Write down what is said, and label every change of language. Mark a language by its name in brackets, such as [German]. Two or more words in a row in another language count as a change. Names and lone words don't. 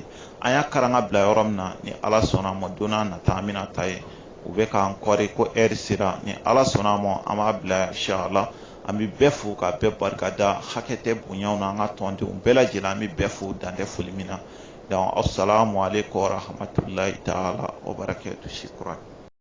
[Bambara] an y'a karanga bila yɔrɔ min na ni ala sɔnna ma don n'a nata an bɛna ta ye. u bɛ k'an kɔri ko heure sera ni ala sɔnna ma an b'a bila inchallah. an bɛ bɛɛ fo ka bɛɛ barikada hakɛ tɛ bonyaw na an ka tɔndenw bɛɛ lajɛlen an bɛ bɛɛ fo dan tɛ foli min na. [Arabic] donc السلام عليكم ورحمة الله تعالى وبركاته. shukran.